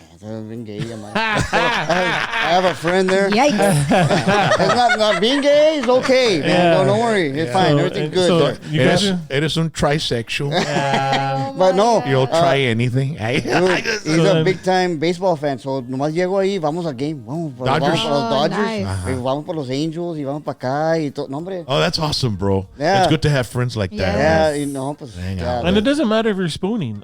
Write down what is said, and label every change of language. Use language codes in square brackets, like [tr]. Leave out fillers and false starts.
[en] Being gay, I have a friend there. Yikes. It's not being gay is okay, man. Yeah. Don't worry. It's fine. Everything's good So there. you guys [es] Eres un trisexual. [en] But no, You'll try anything. dude, he's a big time baseball fan. [es] So nomás llego ahí, vamos al game. Vamos por [en] Dodgers? [es] los Dodgers. [en] Nice. [es] Y vamos por los Angels y vamos para acá y todo. No, hombre. [en] Oh, that's awesome, bro. Yeah. It's good to have friends like that. [es] Yeah, y no, pues. [en] Hang yeah, out. and it doesn't matter if you're spooning.